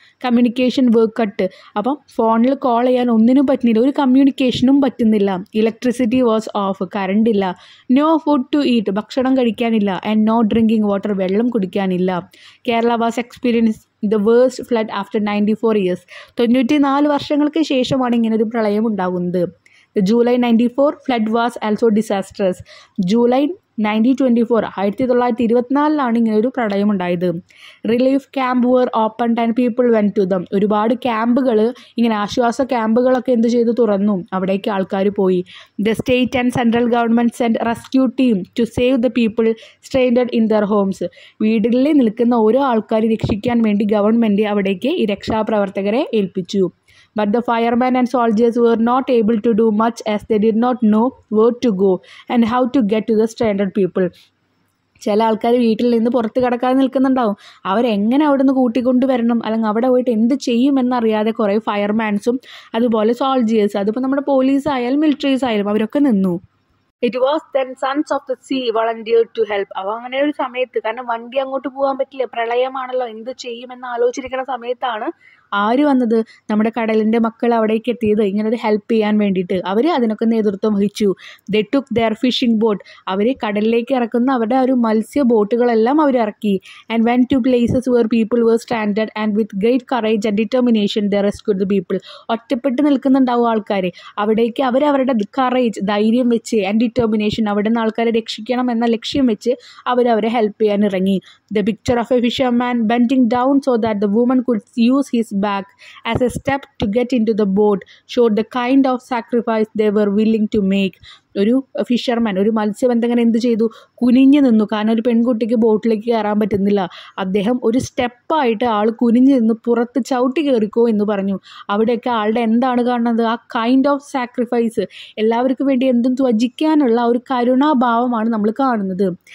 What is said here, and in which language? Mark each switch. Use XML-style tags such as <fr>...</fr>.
<ml>Communication work cut. അപ്പം ഫോണിൽ call ചെയ്യാൻ ഒന്നിനും പറ്റുന്നില്ല, ഒരു കമ്മ്യൂണിക്കേഷനും പറ്റുന്നില്ല.</ml> <en>electricity was off,</en> <ml>കറണ്ടില്ല.</ml> <en>no food to eat,</en> <ml>ഭക്ഷണം കഴിക്കാനില്ല.</ml> <en>and no drinking water,</en> <ml>വെള്ളം കുടിക്കാനില്ല.</ml> <en>Kerala was experience the worst flood after 94 years.</en> <ml>94 വർഷങ്ങൾക്ക് ശേഷമാണ് ഇങ്ങനൊരു പ്രളയം ഉണ്ടാകുന്നത്.</ml> <en>The July 94 flood was also disastrous.</en> <ml>July 1924, 1924 ഇങ്ങനെ ഒരു പ്രളയം ഉണ്ടായത്.</ml> <en>Relief camp were opened and people went to them.</en> <ml>ഒരുപാട് ക്യാമ്പുകൾ, ഇങ്ങനെ ആശ്വാസ ക്യാമ്പുകളൊക്കെ എന്ത് ചെയ്തു? തുറന്നു. അവിടേക്ക് ആൾക്കാർ പോയി.</ml> <en>The state and central government send rescue team to save the people strained in their homes.</en> <ml>വീടുകളിൽ നിൽക്കുന്ന ഓരോ ആൾക്കാരെ രക്ഷിക്കാൻ വേണ്ടി ഗവൺമെൻറ് അവിടേക്ക് ഈ രക്ഷാപ്രവർത്തകരെ ഏൽപ്പിച്ചു.</ml> <en>But the firemen and soldiers were not able to do much as they did not know where to go and how to get to the stranded people.</en> <ml>ചില ആൾക്കാർ വീട്ടിൽ നിന്ന് പുറത്ത് കിടക്കാതെ നിൽക്കുന്നുണ്ടാവും. അവരെങ്ങനെ അവിടെ നിന്ന് കൂട്ടിക്കൊണ്ട് വരണം, അല്ലെങ്കിൽ അവിടെ പോയിട്ട് എന്ത് ചെയ്യുമെന്നറിയാതെ കുറേ ഫയർമാൻസും അതുപോലെ സോൾജിയേഴ്സ്, അതിപ്പോൾ നമ്മുടെ പോലീസ് ആയാലും മിലിറ്ററീസ് ആയാലും അവരൊക്കെ നിന്നു.</ml> <en>It was then sons of the sea volunteer to help.</en> <ml>അപ്പോൾ അങ്ങനെ ഒരു സമയത്ത്, കാരണം വണ്ടി അങ്ങോട്ട് പോകാൻ പറ്റില്ല, പ്രളയമാണല്ലോ, എന്ത് ചെയ്യുമെന്ന് ആലോചിച്ചിരിക്കുന്ന സമയത്താണ് ആര് വന്നത്? നമ്മുടെ കടലിൻ്റെ മക്കൾ അവിടേക്ക് എത്തിയത്, ഇങ്ങനൊരു ഹെൽപ്പ് ചെയ്യാൻ വേണ്ടിയിട്ട്. അവർ അതിനൊക്കെ നേതൃത്വം വഹിച്ചു.</ml> <en>They took their fishing boat.</en> <ml>അവർ കടലിലേക്ക് ഇറക്കുന്ന അവരുടെ ഒരു മത്സ്യ ബോട്ടുകളെല്ലാം അവർ ഇറക്കി.</ml> <en>And went to places where people were stranded and with great courage and determination they rescued the people.</en> <ml>ഒറ്റപ്പെട്ട് നിൽക്കുന്നുണ്ടാവും ആൾക്കാർ, അവിടേക്ക് അവരവരുടെ കറേജ്, ധൈര്യം വെച്ച്, ആൻഡ് ഡിറ്റർമിനേഷൻ, അവിടെ നിന്ന് ആൾക്കാരെ രക്ഷിക്കണം എന്ന ലക്ഷ്യം വെച്ച് അവരെ ഹെൽപ്പ് ചെയ്യാൻ ഇറങ്ങി.</ml> <en>The picture of a fisherman bending down so that the woman could use his back as a step to get into the boat showed the kind of sacrifice they were willing to make.</en> <ml>ഒരു fisherman, ഒരു മത്സ്യബന്ധകൻ എന്ത് ചെയ്തു? കുനിഞ്ഞു നിന്നു. കാരണം ഒരു പെൺകുട്ടിക്ക് ബോട്ടിലേക്ക് കയറാൻ പറ്റുന്നില്ല. അദ്ദേഹം ഒരു സ്റ്റെപ്പായിട്ട് ആൾ കുനിഞ്ഞു നിന്ന് പുറത്ത് ചവിട്ടി കയറിക്കോ എന്ന് പറഞ്ഞു. അവിടെയൊക്കെ ആളുടെ എന്താണ് കാണുന്നത്? ആ കൈൻഡ് ഓഫ് സാക്രിഫൈസ്, എല്ലാവർക്കും വേണ്ടി എന്തും ത്വജിക്കാനുള്ള ഒരു കരുണാഭാവമാണ് നമ്മൾ കാണുന്നത്.</ml>